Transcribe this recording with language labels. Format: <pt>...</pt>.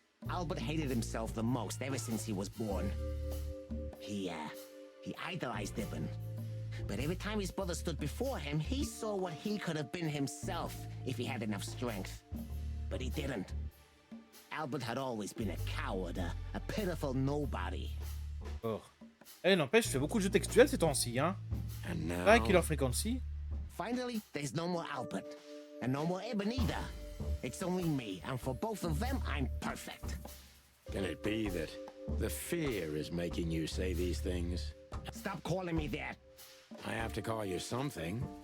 <en>Albert hated himself the most ever since he was born. He idolized Ibn. But every time his brother stood before him, he saw what he could have been himself if he had enough strength. But he didn't. Albert had always been a coward, a pitiful nobody. Oh.</en> <fr>Eh, n'empêche, je fais beaucoup de jeux textuels ces temps-ci, hein.</fr> <en>And now...</en> <fr>Pas Killer Frequency.</fr> <en>Finally, there's no more Albert. And no more Ibn either. It's only me, and for both of them, I'm perfect. Can it be that the fear is making you say these things? Stop calling me that. I have to call you something.</en>